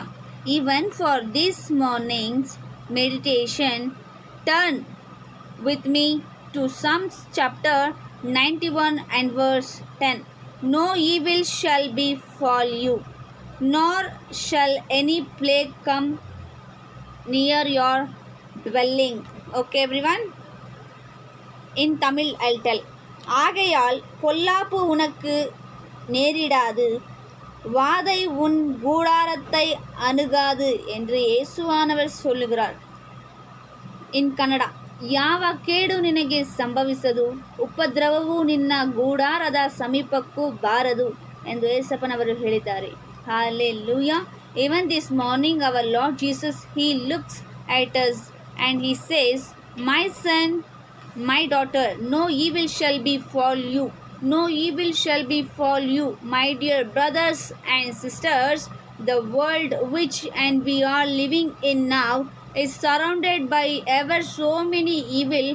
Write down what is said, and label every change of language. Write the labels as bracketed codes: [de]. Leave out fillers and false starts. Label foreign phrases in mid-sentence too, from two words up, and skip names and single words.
[en] Even for this morning's meditation, turn with me to Psalms chapter 91 and verse 10. No evil shall befall you, nor shall any plague come near your dwelling. Okay, everyone? In Tamil, I'll tell. [ta] ஆகையால் பொல்லாப்பு உனக்கு நேரிடாது, வாதை உன் கூடாரத்தை அணுகாது என்று இயேசுவானவர் சொல்லுகிறார். [en] In Kannada, [kn] ಯಾವ ಕೇಡು ನಿನಗೆ ಸಂಭವಿಸದು, ಉಪದ್ರವವು ನಿನ್ನ ಗೂಡಾರದ ಸಮೀಪಕ್ಕೂ ಬಾರದು ಎಂದು ಯೇಸಪ್ಪನವರು ಹೇಳಿದ್ದಾರೆ. [en] Hallelujah. Even this morning our Lord Jesus, He looks at us and He says, my son, my daughter, no evil shall befall you. No evil shall befall you. My dear brothers and sisters, the world which and we are living in now is surrounded by ever so many evil.